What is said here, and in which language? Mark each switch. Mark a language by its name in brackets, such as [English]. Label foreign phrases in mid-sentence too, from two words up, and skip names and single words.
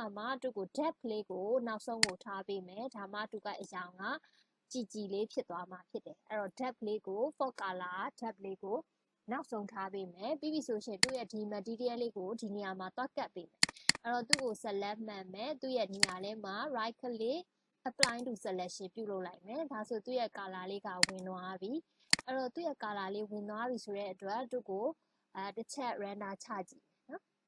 [Burmese] မှာသူ့ကို depth လေးကိုနောက်ဆုံးကိုထားပေးမယ်ဒါမှသူကအရောင်ကကြည်လေးဖြစ်သွားမှာဖြစ်တယ်အဲ့တော့ depth လေးကို [English] fog color depth [Burmese] လေးကိုနောက်ဆုံးထားပေးမယ်ပြီးပြီဆိုရှင်သူ့ရဲ့ဒီ material လေးကိုဒီနေရာမှာတွက်ကတ်ပေးမယ်အဲ့တော့သူ့ကို select မှန်မယ်သူ့ရဲ့နေရာလေးမှာ [English] right click apply to selection [Burmese] ပြုလုပ်လိုက်မယ်ဒါဆိုသူ့ရဲ့ color လေးကဝင်သွားပြီအဲ့တော့သူ့ရဲ့ color လေးဝင်သွားပြီဆိုတဲ့အတွက်သူ့ကိုတစ်ချက် render ချကြည့်နော်